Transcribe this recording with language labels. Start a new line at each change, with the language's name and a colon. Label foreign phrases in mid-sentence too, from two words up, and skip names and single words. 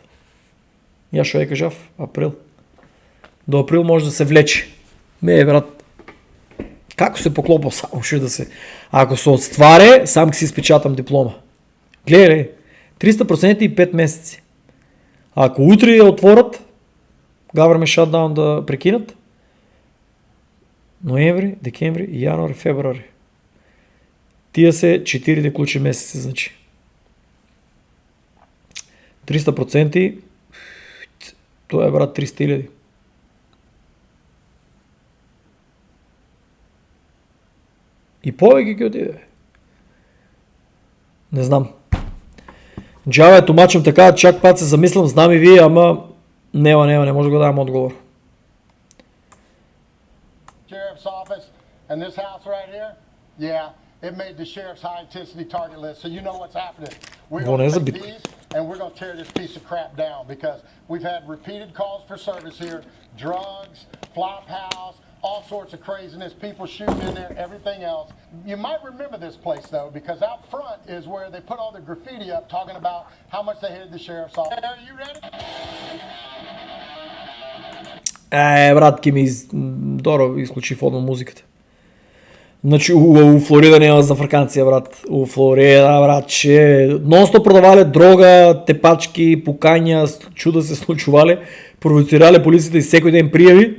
Macedonian: Ја што ја кажав? Април. До април може да се влече. Брат, како се поклопа само што да се... Ако се отстваре, сам ќе си испечатам диплома. Гледај, 300% и 5 месеци. Ако утре ја отворат,
English: government shutdown
Macedonian: да прекинат, ноември, декември, јануари, февруари. Тие се 4 клучни месеци, значи. 300%, тоа е, брат, 300.000. И повеќе ќе отиде. Не знам. Джава тумачам така, чак пат се замислам, знам и вие, ама нема, не може да го дадам одговор.
English: Sheriff's office and this house right here, yeah, it made the sheriff's high intensity target list, so you know what's happening. We're going to take these and we're going to tear this piece of crap down because we've had repeated calls for service here, drugs, flop house, all sorts of craziness, people shooting in there, everything else. You might remember this place though, because out front is where they put all the graffiti up talking about how much they hated the sheriff's office. Are you ready?
Macedonian: Брат, ки ми добро исклучив одно музиката. Значи, у Флорида нема за фрканција, брат. У Флорида, брат, че нонстоп продавале дрога, тепачки, пукања, чуда се случувале, провоцирале полицијата и секој ден пријави.